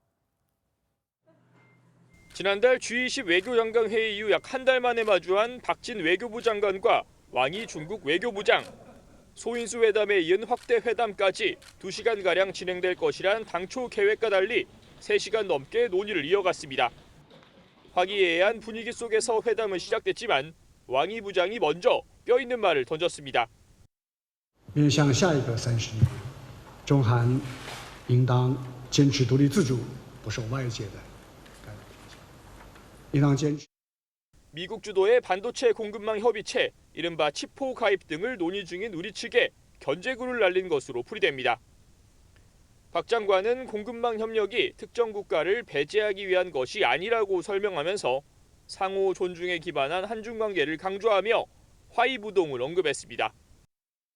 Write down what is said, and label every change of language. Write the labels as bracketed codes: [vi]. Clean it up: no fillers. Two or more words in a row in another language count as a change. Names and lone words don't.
[ko] 지난달 G20 외교장관 회의 이후 약 한 달 만에 마주한 박진 외교부 장관과 왕이 중국 외교부장. 소인수 회담에 이은 확대 회담까지 2시간가량 진행될 것이란 당초 계획과 달리 3시간 넘게 논의를 이어갔습니다. 화기애애한 분위기 속에서 회담은 시작됐지만 왕이 부장이 먼저 뼈있는 말을 던졌습니다. [zh] 面向下一个30年，中韩应当坚持独立自主，不受外界的干扰影响，应当坚持。 [ko] 미국 주도의 반도체 공급망 협의체, 이른바 치포 가입 등을 논의 중인 우리 측에 견제구를 날린 것으로 풀이됩니다. 박 장관은 공급망 협력이 특정 국가를 배제하기 위한 것이 아니라고 설명하면서 상호 존중에 기반한 한중 관계를 강조하며 화이부동을 언급했습니다.